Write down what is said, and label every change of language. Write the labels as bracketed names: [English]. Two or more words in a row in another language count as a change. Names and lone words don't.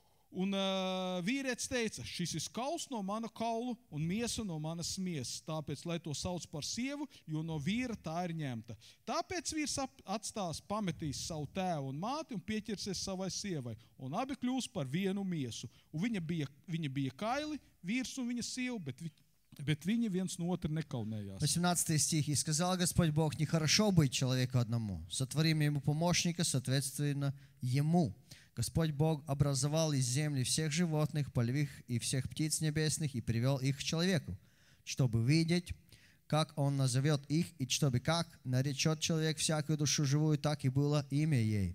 [Latvian] Un vīrietis teica, šis ir kauls no mana kaulu un miesa no manas miesas, tāpēc, lai to sauc par sievu, jo no vīra tā ir ņemta. Tāpēc vīrs atstās, pametīs savu tēvu un māti un pieķersies savai sievai, un abi kļūs par vienu miesu. Un viņa bija kaili, vīrs un viņa sieva, bet viņi viens no otra nekаунējās. [Russian] 18 стих. «И сказал Господь Бог, нехорошо быть человеку одному. Сотворим ему помощника, соответственно ему. Господь Бог образовал из земли всех животных, полевых и всех птиц небесных и привел их к человеку, чтобы видеть, как он назовет их, и чтобы как наречет человек всякую душу живую, так и было имя ей.